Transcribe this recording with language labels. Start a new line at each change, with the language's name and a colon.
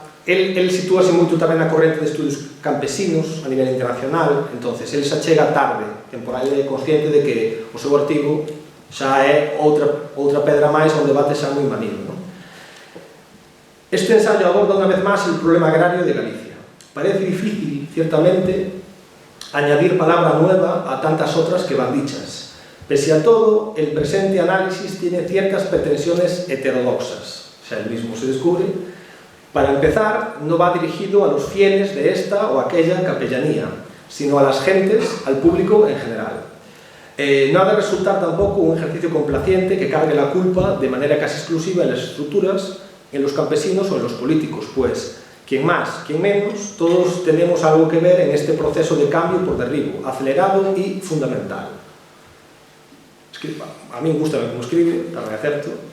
Galician: El sitúase moito tamén na corrente de estudios campesinos a nivel internacional, entonces el xa chega tarde, temporal e consciente de que o seu artigo xa é outra pedra máis onde bate xa moi manido.
Spanish: Este ensayo aborda
Galician: unha vez máis
Spanish: el problema agrario de Galicia. Parece difícil, ciertamente, añadir palabra nueva a tantas otras que van dichas. Pese a todo, el presente análisis tiene ciertas pretensiones heterodoxas. O sea, él mismo se descubre. Para empezar, no va dirigido a los fieles de esta o aquella capellanía, sino a las gentes, al público en general. No ha de resultar tampoco un ejercicio complaciente que cargue la culpa de manera casi exclusiva en las estructuras, en los campesinos o en los políticos, pues quien más, quien menos, todos tenemos algo que ver en este proceso de cambio por derribo, acelerado y fundamental. A mí me gusta como escribe,
Galician: tamén é certo.